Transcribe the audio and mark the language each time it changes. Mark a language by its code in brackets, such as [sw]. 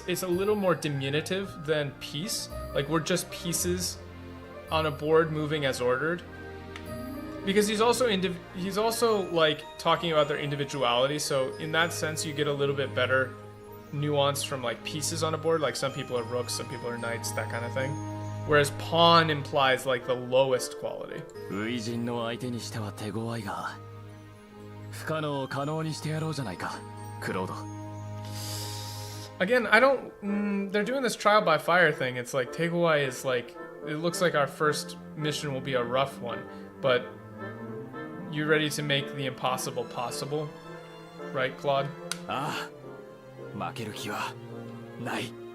[en] It's a little more diminutive than piece. Like, we're just pieces on a board moving as ordered. Because he's also like talking about their individuality, so in that sense you get a little bit better nuance from like pieces on a board. Like some people are rooks, some people are knights, that kind of thing. Whereas pawn implies like the lowest quality. [ja] 初陣の相手にしては手強いが、不可能を可能にしてやろうじゃないか、クロード。 [en] Again, I don't. They're doing this trial by fire thing. It's like Teguai is like. It looks like our first mission will be a rough one, but you ready to make the impossible possible, right, Claude? [ja] ああ、負ける気はない。